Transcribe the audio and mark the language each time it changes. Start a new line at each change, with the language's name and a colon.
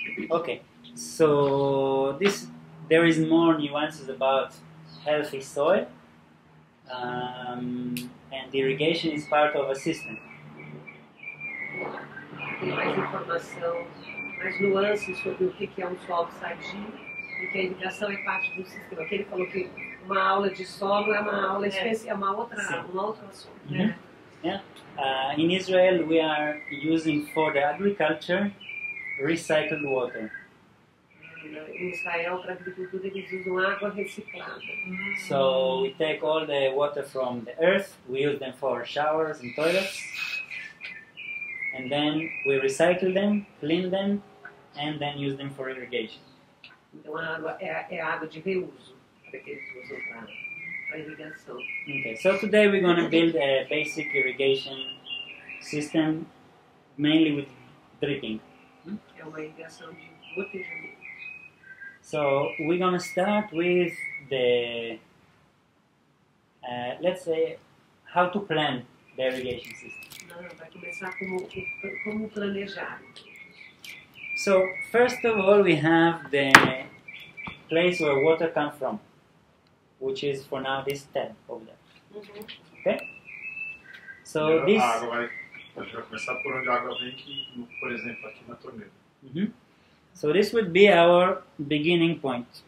English: Okay, so there is more nuances about healthy soil, and irrigation is part of a system.
Portuguese: Tem mais informação, mais nuances sobre o que é um solo sadio e que a irrigação é parte do sistema. Aqui ele falou que uma aula de solo é uma aula especial, é um outro assunto.
English: Yeah. In Israel, we are using for the agriculture recycled water.
Portuguese: Em Israel, para a agricultura, eles usam água reciclada.
English: So we take all the water from the earth, we use them for showers and toilets, and then we recycle them, clean them, and then use them for irrigation.
Portuguese: Então a água é água de reuso, que eles usam para irrigação.
English: Okay, so today we're going to build a basic irrigation system, mainly with dripping.
Portuguese: É uma irrigação de gotejamento.
English: So we're going to start with the, let's say, how to plan the irrigation system.
Portuguese: Vai começar como planejar.
English: So first of all, we have the place where water comes from, which is for now this tab over there. Okay? So
Portuguese: A
English: this.
Portuguese: água a gente vai começar por onde a água vem, que, por exemplo, aqui na torneira.
English: So this would be our beginning point.